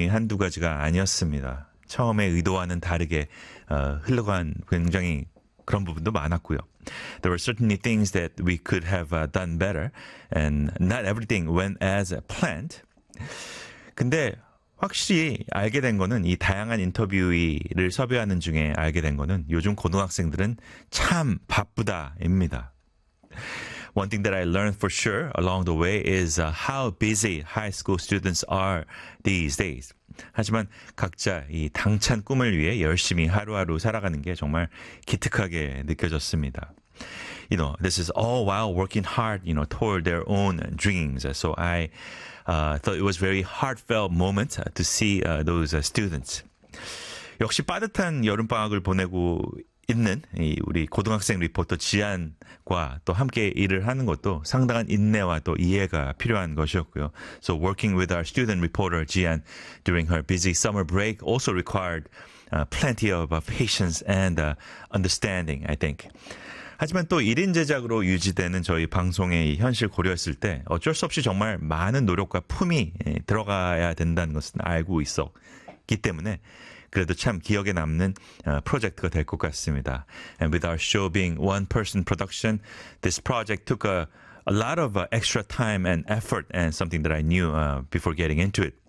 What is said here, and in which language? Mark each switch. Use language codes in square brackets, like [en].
[ko] 한두 가지가 아니었습니다. 처음에 의도와는 다르게 흘러간 굉장히 그런 부분도 많았고요. [en] There were certainly things that we could have done better and not everything went as planned. [ko] 근데 확실히 알게 된 거는 이 다양한 인터뷰이를 섭외하는 중에 알게 된 거는 요즘 고등학생들은 참 바쁘다입니다. [en] One thing that I learned for sure along the way is how busy high school students are these days. [ko] 하지만 각자 이 당찬 꿈을 위해 열심히 하루하루 살아가는 게 정말 기특하게 느껴졌습니다. [en] You know, this is all while working hard, you know, toward their own dreams. So I thought it was a very heartfelt moment to see those students. [ko] 역시 빠듯한 여름방학을 보내고 있는 이 우리 고등학생 리포터 지안과 또 함께 일을 하는 것도 상당한 인내와 또 이해가 필요한 것이었고요. [en] So working with our student reporter 지안 during her busy summer break also required plenty of patience and understanding, I think. [ko] 하지만 또 1인 제작으로 유지되는 저희 방송의 현실 고려했을 때 어쩔 수 없이 정말 많은 노력과 품이 들어가야 된다는 것은 알고 있었기 때문에 그래도 참 기억에 남는 프로젝트가 될 것 같습니다. [en] And with our show being one-person production, this project took a lot of extra time and effort and something that I knew before getting into it.